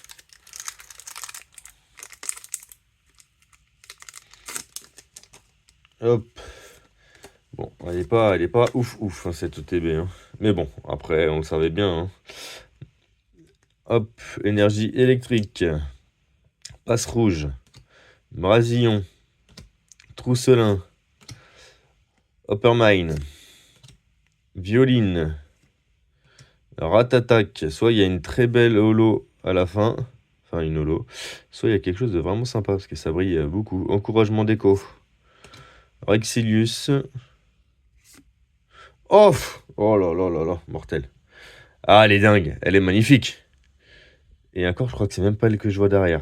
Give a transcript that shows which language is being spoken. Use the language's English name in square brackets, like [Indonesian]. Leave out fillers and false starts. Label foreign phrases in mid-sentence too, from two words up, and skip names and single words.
[French] Hop. Bon, elle est pas ouf, hein, cette OTB. Hein. Mais bon, après, on le savait bien. Hein. Hop, énergie électrique. Passe rouge. Brasillon. Trousselin. Hoppermine. Violine. Ratatac. Soit il y a une très belle holo à la fin. Enfin, une holo. Soit il y a quelque chose de vraiment sympa parce que ça brille beaucoup. Encouragement d'écho. Rexilius. Oh, oh là là là là, mortel. Ah, elle est dingue, elle est magnifique. Et encore, je crois que c'est même pas elle que je vois derrière.